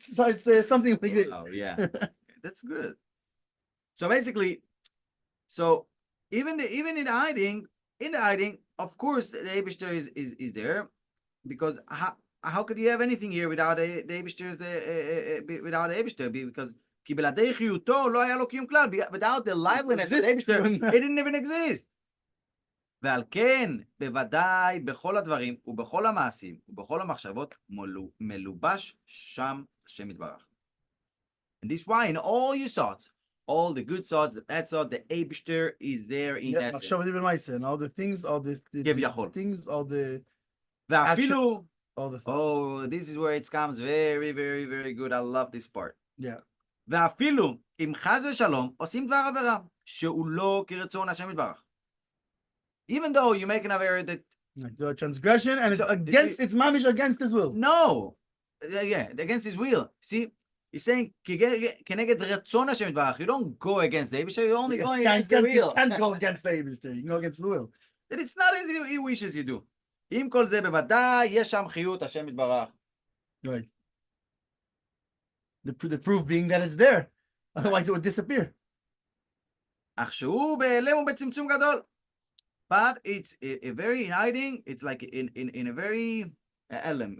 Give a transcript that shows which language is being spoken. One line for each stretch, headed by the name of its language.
English: So it's something like this. Oh yeah, that's good. So basically, so even in the hiding, of course, the Eibishter is there, because how could you have anything here without the Eibishter? Without the Eibishter, because
Hebrew: כי בלעדי חיותו לא היה לו קיום כלל.
English: Without the liveliness of the Eibishter, it didn't even exist.
Hebrew: ועל כן, בוודאי, בכל הדברים ובכל המעשים ובכל המחשבות מלובש שם השם יתברך.
English: And this is why in all your thoughts, all the good thoughts, the bad thoughts, the Eibishter is there in essence. עכשיו even my sin, all the things, all the things, all the
Hebrew: ואפילו,
English: all the thoughts. oh, this is where it comes very, very, very good. I love this part. Yeah.
Hebrew: ואפילו, אם חס ושלום, עושים דבר עבירה, שהוא לא כרצון השם יתברך.
English: Even though you make an avera that the transgression and it's mamish against his will. No, yeah, against his will. See, he's saying
Hebrew: כנגד רצון השם יתברך.
English: You don't go against the Eibishter, you're only going against the will. You can't go against the Eibishter, you can go against the will. That it's not as he wishes you do.
Hebrew: עם כל זה בוודאי יש שם חיות השם יתברך.
English: Right. The proof being that it's there, otherwise it would disappear.
Hebrew: אך שהוא בהלם ובצמצום גדול.
English: But it's a very hiding. It's like in a very element.